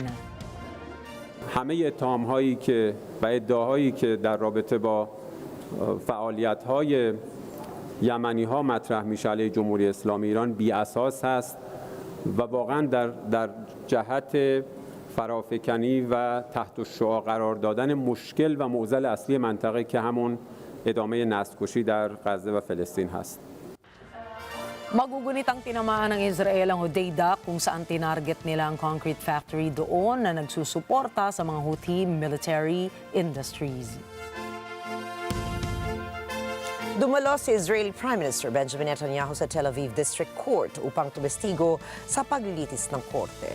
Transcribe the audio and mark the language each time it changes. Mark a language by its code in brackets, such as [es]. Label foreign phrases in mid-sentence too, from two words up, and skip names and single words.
[fa] همه اتهام‌هایی که و ادعاهایی که در رابطه با فعالیت‌های یمنی‌ها مطرح میشه علیه جمهوری اسلامی ایران بی اساس است و واقعا در جهت فرافکنی و تحت الشعاع قرار دادن مشکل و معضل اصلی منطقه که همون ادامه نسل‌کشی در غزه و فلسطین هست. [tl] Magugunit ang tinamaan ng Israel ang Hodeidah kung saan tinarget nila ang [en] concrete factory [tl] doon na nagsusuporta sa mga Houthi [en] military industries. [tl] Dumalo si [en] Israeli Prime Minister [tl] Benjamin Netanyahu sa Tel Aviv District Court upang tumestigo sa paglilitis ng korte.